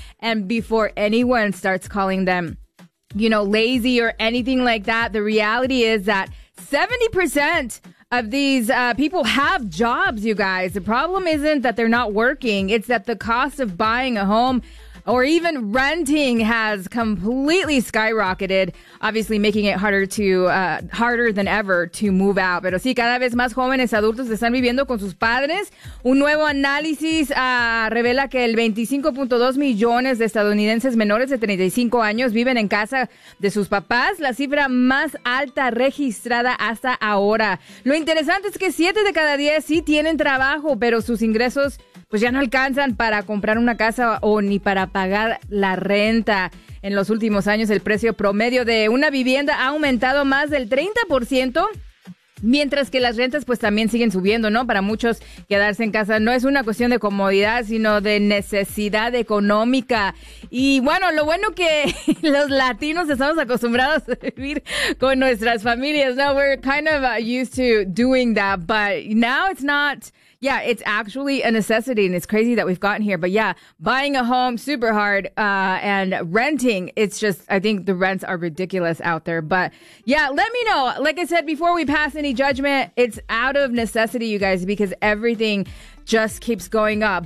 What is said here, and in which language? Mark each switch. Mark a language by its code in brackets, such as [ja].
[en] And before anyone starts calling them, you know, lazy or anything like that, the reality is that 70% of these people have jobs, you guys. The problem isn't that they're not working. It's that the cost of buying a home or even renting has completely skyrocketed, obviously making it harder than ever to move out. [es] Pero sí, cada vez más jóvenes adultos están viviendo con sus padres. Un nuevo análisis revela que el 25.2 millones de estadounidenses menores de 35 años viven en casa de sus papás, la cifra más alta registrada hasta ahora. Lo interesante es que 7 de cada 10 sí tienen trabajo, pero sus ingresos pues ya no alcanzan para comprar una casa o ni para pagar la renta. En los últimos años, el precio promedio de una vivienda ha aumentado más del 30%, mientras que las rentas pues también siguen subiendo, ¿no? Para muchos, quedarse en casa no es una cuestión de comodidad, sino de necesidad económica. Y bueno, lo bueno que los latinos estamos acostumbrados a vivir con nuestras familias. [en] Now we're kind of used to doing that, but now it's not... Yeah, it's actually a necessity, and it's crazy that we've gotten here. But yeah, buying a home, super hard, and renting, it's just, I think the rents are ridiculous out there. But yeah, let me know. Like I said, before we pass any judgment, it's out of necessity, you guys, because everything just keeps going up.